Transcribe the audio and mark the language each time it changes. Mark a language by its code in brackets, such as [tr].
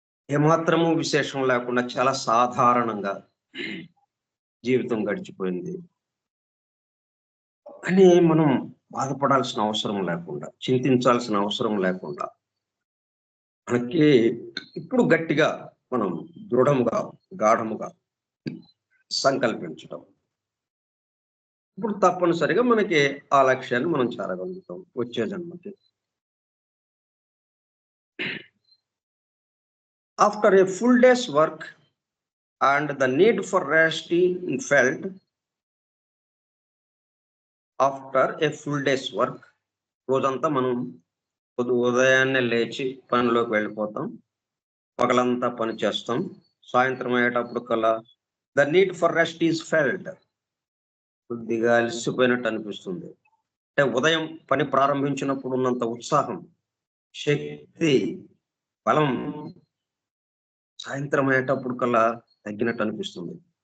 [te] ఏమాత్రము విశేషం లేకుండా చాలా సాధారణంగా జీవితం గడిచిపోయింది అని మనం బాధపడాల్సిన అవసరం లేకుండా, చింతించాల్సిన అవసరం లేకుండా, మనకి ఇప్పుడు గట్టిగా మనం దృఢముగా, గాఢముగా సంకల్పించడం. ఇప్పుడు తప్పనిసరిగా మనకి ఆ లక్ష్యాన్ని మనం చేరగలుగుతాం వచ్చే జన్మకి. [en] After a full day's work and the need for rest is felt, after a full day's work, [te] రోజంతా మనం ఉదయాన్నే లేచి పనిలోకి వెళ్ళిపోతాం. పగలంతా పని చేస్తాం. సాయంత్రం అయ్యేటప్పుడు కల్లా [en] The need for rest is felt. [te] కొద్దిగా అలసిపోయినట్టు అనిపిస్తుంది. అంటే ఉదయం పని ప్రారంభించినప్పుడు ఉన్నంత ఉత్సాహం, శక్తి, బలం సాయంత్రం అయ్యేటప్పుడు కల్లా తగ్గినట్టు అనిపిస్తుంది.